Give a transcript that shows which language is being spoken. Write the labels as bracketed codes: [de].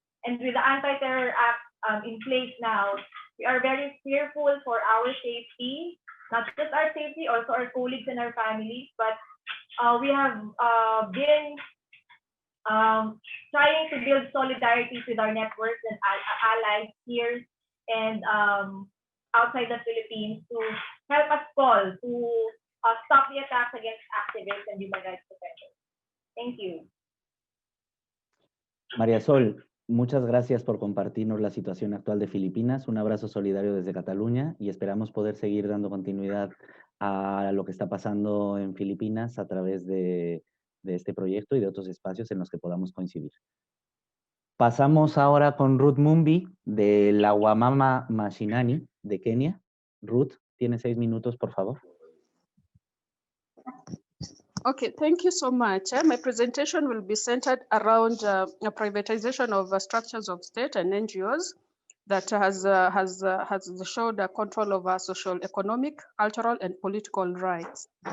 [en] And with the Anti-Terror Act in place now, we are very fearful for our safety, not just our safety, also our colleagues and our families, but we have been trying to build solidarity with our networks and allies here and outside the Philippines to help us call to stop the attacks against activists and human rights defenders. Thank you. [es] María Sol, muchas gracias por compartirnos la situación actual de Filipinas. Un abrazo solidario desde Cataluña y esperamos poder seguir dando continuidad a lo que está pasando en Filipinas a través de este proyecto y de otros espacios en los que podamos coincidir. Pasamos ahora con Ruth Mumbi de la Wamama Mashinani de Kenia. Ruth, tiene 6 minutos, por favor. [en] Okay, thank you so much. My presentation will be centered around a privatization of structures of state and NGOs that has showed a control over social, economic, cultural, and political rights.